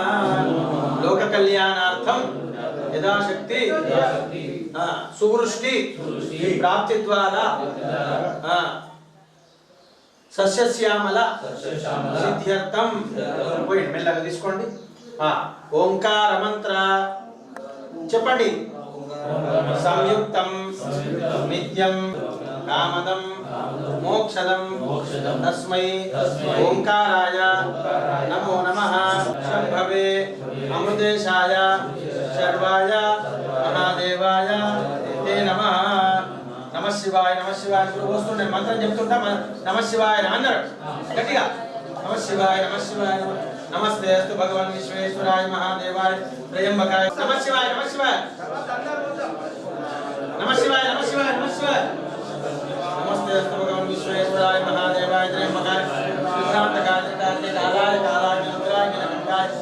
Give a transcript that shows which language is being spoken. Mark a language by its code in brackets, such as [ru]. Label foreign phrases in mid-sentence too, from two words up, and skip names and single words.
[sa] लोक कल्याणार्थम यथाशक्ति सुवृष्टि प्राप्ति द्वारा सस्यश्यामल सिद्ध्यर्थम [te] మెల్లగా తీసుకోండి. ఓంకార మంత్ర చెప్పండి. [sa] సంయుక్తం నిత్యం కామదం మోక్షదం తస్మై ఓంకారాయ నమో నమః. శంభవే అమృతేశాయ శర్వాయ మహాదేవాయ తే నమః. నమః శివాయ నమః శివాయ [te] వస్తుండే మంత్రం చెప్తుంటా. [sa] నమః శివాయ [te] అందరూ గట్టిగా [sa] నమః శివాయ నమః శివాయ. నమస్తే అస్తు భగవాన్ విశ్వేశ్వరాయ మహాదేవాయ త్రయంబకాయ. నమః శివాయ నమః శివాయ నమః శివాయ నమః శివాయ నమః శివాయ. नमस्ते अस्तु भगवान विश्वेश्वराय महादेवाय त्रयंबकाय विभ्रांतकाय त्रिकाय कालाय कालाय रुद्राय नीलकंठाय.